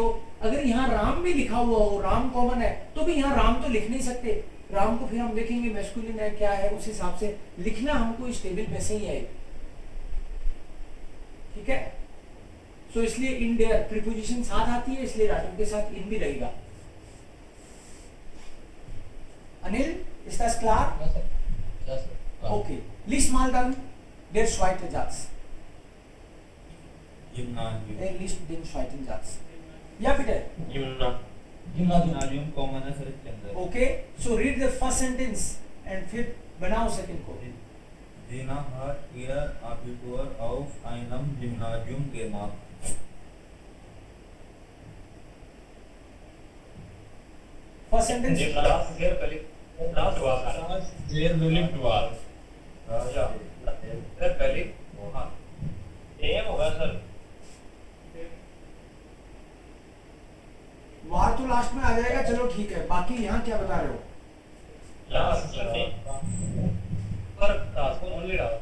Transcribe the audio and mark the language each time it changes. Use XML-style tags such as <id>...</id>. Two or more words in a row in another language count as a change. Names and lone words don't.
<hi>अगर यहाँ राम भी लिखा हुआ हो, राम कॉमन है, तो भी यहाँ राम तो लिख नहीं सकते. राम को फिर हम देखेंगे मैस्कुलिन है क्या है, उस हिसाब से लिखना हमको इस टेबल में से ही आएगा. ठीक है. सो इसलिए इन देयर प्रीपोजिशन साथ आती है इसलिए डाटिव के साथ इन भी रहेगा.</hi> <de>Anil, ist das klar? Ja सर.</de> <en>Okay.</en> <de>Lies mal dann der zweite Satz. Lies den zweiten Satz. Ja bitte. जिम्नाजियम</de> <hi>कॉमन है सर इसके अंदर.</hi> <en>Okay. So read the first sentence and</en> <hi>फिर बनाओ</hi> <en>second को.</en> <de>Dina hat ihr Abitur auf einem Gymnasium gemacht.</de> <en>First sentence.</en> <de>Sehr beliebt war.</de> <hi>सर पहले एम होगा सर. तो लास्ट में आ जाएगा, चलो ठीक है। बाकी यहाँ क्या बता रहे हो? पर दास को ओनली दास।</hi>